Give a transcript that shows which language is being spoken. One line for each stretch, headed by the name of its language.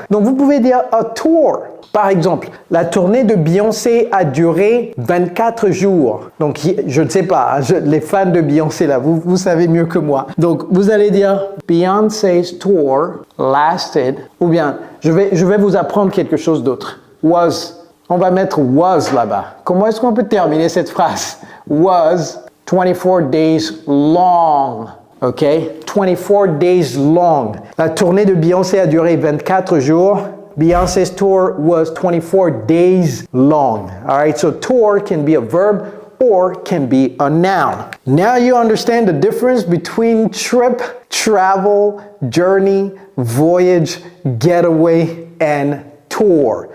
French: Donc vous pouvez dire
English: a tour.
French: Par exemple, la tournée de Beyoncé a duré 24 jours. Donc je ne sais pas, les fans de Beyoncé là, vous savez mieux que moi. Donc vous allez dire
English: Beyoncé's tour lasted,
French: ou bien je vais vous apprendre quelque chose d'autre. Was, on va mettre was là-bas. Comment est-ce qu'on peut terminer cette phrase?
English: Was 24 days long, ok?
French: 24 days long. La tournée de Beyoncé a duré 24 jours.
English: Beyoncé's tour was 24 days long. All right, so tour can be a verb or can be a noun. Now you understand the difference between trip, travel, journey, voyage, getaway, and tour.